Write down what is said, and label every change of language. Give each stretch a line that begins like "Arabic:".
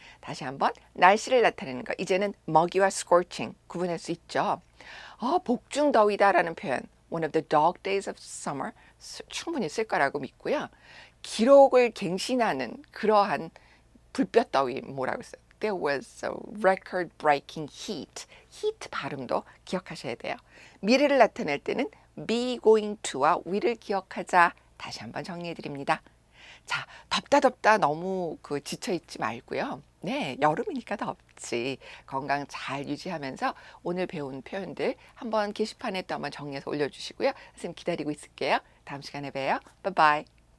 Korean: 다시 한번 날씨를 나타내는 거. 이제는 먹이와 scorching 구분할 수 있죠. 복중 더위다라는 표현
English: one of the dog days of summer
Korean: 충분히 쓸 거라고 믿고요. 기록을 갱신하는 그러한 불볕 더위 뭐라고 써요?
English: There was a record-breaking heat.
Korean: heat 발음도 기억하셔야 돼요. 미래를 나타낼 때는 be going to와 will을 기억하자. 다시 한번 정리해 드립니다. 자, 덥다 너무 지쳐있지 말고요. 네, 여름이니까 덥지. 건강 잘 유지하면서 오늘 배운 표현들 한번 게시판에 또 한번 정리해서 올려주시고요. 선생님 기다리고 있을게요. 다음 시간에 봬요. 바이바이.